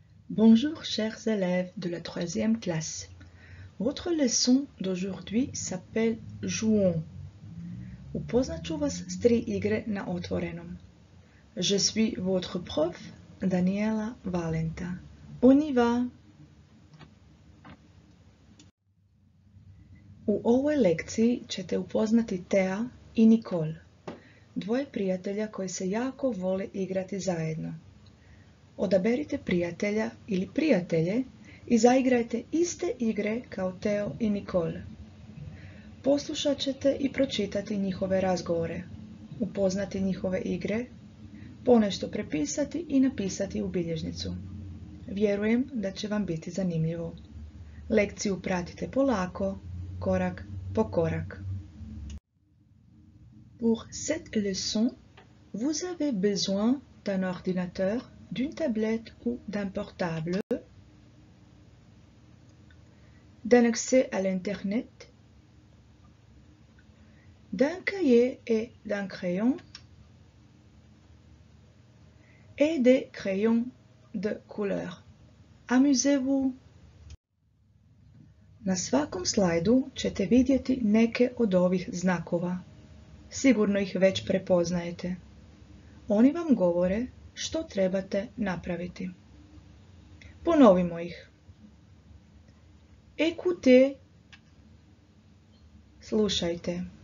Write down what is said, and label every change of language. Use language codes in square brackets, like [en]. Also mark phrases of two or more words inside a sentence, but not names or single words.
[fr] Bonjour chers élèves de la troisième classe. Votre leçon d'aujourd'hui s'appelle Jouons. [hr] Upoznat ću vas s 3 igre na otvorenom. [fr] Je suis votre prof, Daniela Valenta. On y va! [hr] U ovoj lekciji ćete upoznati Tea i Nicole, dvoje prijatelja koji se jako vole igrati zajedno. Odaberite prijatelja ili prijatelje i zaigrajte iste igre kao Teo i Nicole. Poslušat ćete i pročitati njihove razgovore, upoznati njihove igre, ponešto prepisati i napisati u bilježnicu. Vjerujem da će vam biti zanimljivo. Lekciju pratite polako, korak po korak. [fr] Pour cette leçon, vous avez besoin d'un ordinateur, d'une tablette ou d'un portable, d'un accès à l'Internet, d'un cahier et d'un crayon, et des crayons de couleur. Amusez-vous! [hr] Na svakom slajdu ćete vidjeti neke od ovih znakova. Sigurno ih već prepoznajete. Oni vam govore što trebate napraviti. Ponovimo ih. Écoutez, slušajte.